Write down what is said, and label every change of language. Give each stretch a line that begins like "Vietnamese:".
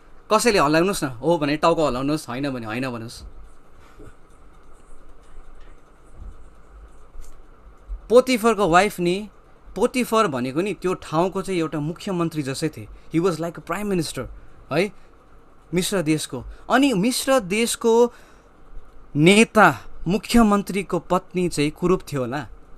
Nepali: कसैले हल्लाउनुहोस् न, हो भने टाउको हल्लाउनुहोस्, होइन भने होइन भन्नुहोस्। पोतिफरको वाइफ नि, पोतिफर भनेको नि त्यो ठाउँको चाहिँ एउटा मुख्यमन्त्री जस्तै थिए।
English: he was like a prime minister है,
Nepali: मिश्र देशको। अनि मिश्र देशको नेता, मुख्यमन्त्रीको पत्नी चाहिँ कुरूप थियो होला?